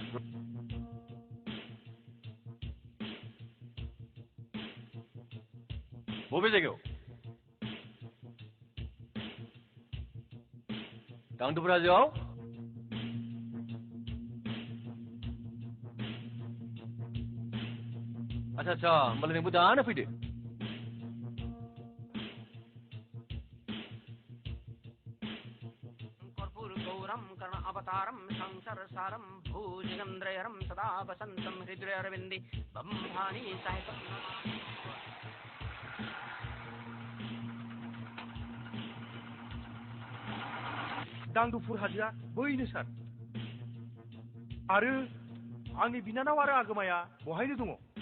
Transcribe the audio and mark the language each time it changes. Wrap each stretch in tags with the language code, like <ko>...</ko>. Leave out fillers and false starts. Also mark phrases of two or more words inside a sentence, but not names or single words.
<brx>बबे जायगायाव दांदुफुर हाजोआव आच्छा होमबालाय नोंबो दानो फैदो</brx> <sa>कर्पूरगौरं कर्ण अवतारं संसरसारं भुजगेन्द्रहरं सदा वसन्तं हृदयारविन्दे ब्रह्माणि सहितं</sa> <brx>दांदुफुर हाजोआ बैनो सार आरो आंनि बिनानाव आरो आगोमाया बहायनो दङ</brx>